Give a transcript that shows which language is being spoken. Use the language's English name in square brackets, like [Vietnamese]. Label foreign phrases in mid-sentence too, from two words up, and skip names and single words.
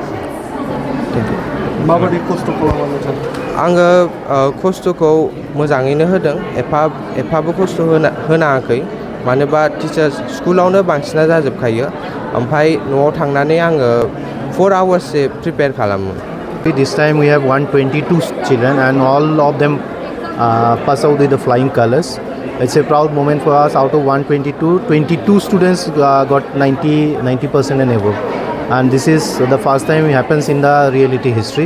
[Bodo] माबायदि खस्थ' खालामनो सानो आङो खस्थ'खौ मोजाङैनो होदों एफाबो खस्थ' होनाङाखै मानोबा टिचार्स स्कुलावनो बांसिना जाजोबखायो ओमफ्राय न'आव थांनानै आङो 4 आवार्ससो प्रिपेयार खालामो [English] This time we have 122 children and all of them pass out with the flying colors. It's a proud moment for us. Out of 122, 22 students got 90% and above. And this is the first time it happens in the reality history.